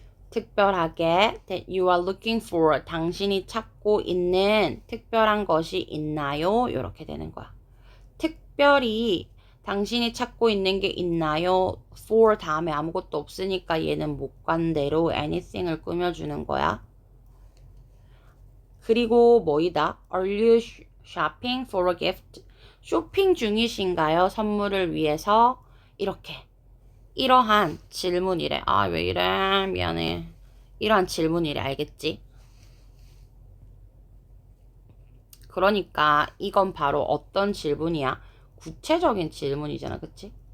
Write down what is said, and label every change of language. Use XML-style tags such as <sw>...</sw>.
<ko>특별하게</ko> <en>that you are looking for</en> <ko>당신이 찾고 있는 특별한 것이 있나요? 이렇게 되는 거야. 특별히 당신이 찾고 있는 게 있나요? for 다음에 아무것도 없으니까 얘는 목관대로 anything을 꾸며주는 거야. 그리고 뭐이다?</ko> <en>Are you shopping for a gift?</en> <ko>쇼핑 중이신가요? 선물을 위해서? 이렇게 이러한 질문이래. 아, 왜 이래? 미안해. 이러한 질문이래. 알겠지? 그러니까 이건 바로 어떤 질문이야? 구체적인 질문이잖아. 그치?</ko>